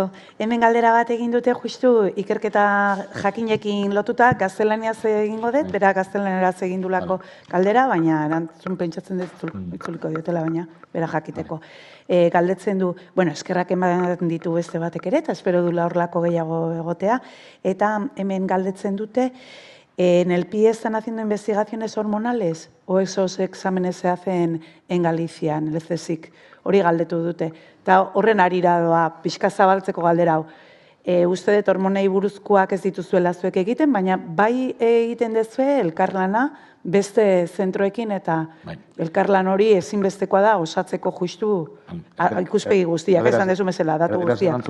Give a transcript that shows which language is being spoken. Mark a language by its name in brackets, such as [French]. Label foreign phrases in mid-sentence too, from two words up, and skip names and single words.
[Basque] Hemen galdera bat egin dute justu ikerketa jakinekin lotuta, gaztelaniaz egingo dut, bera gaztelaneraz egin dulako galdera, baina erantzun pentsatzen dut itzuliko diotela, baina bera jakiteko. Galdetzen du, eskerrak eman ditu beste batek ere, eta espero dula horlako gehiago egotea, eta hemen galdetzen dute, [Spanish] ¿en el PIE están haciendo investigaciones hormonales o esos exámenes se hacen en Galicia, en el CSIC? [Basque] Hori galdetu dute. Eta horren arira doa, pixka zabaltzeko galdera hau. Uste dut hormonei buruzkoak ez dituzuela zuek egiten, baina bai egiten dezue elkarlana beste zentroekin eta elkarlan hori ezinbestekoa da osatzeko justu ikuspegi guztiak, esan dezu mesela, datu guztiak.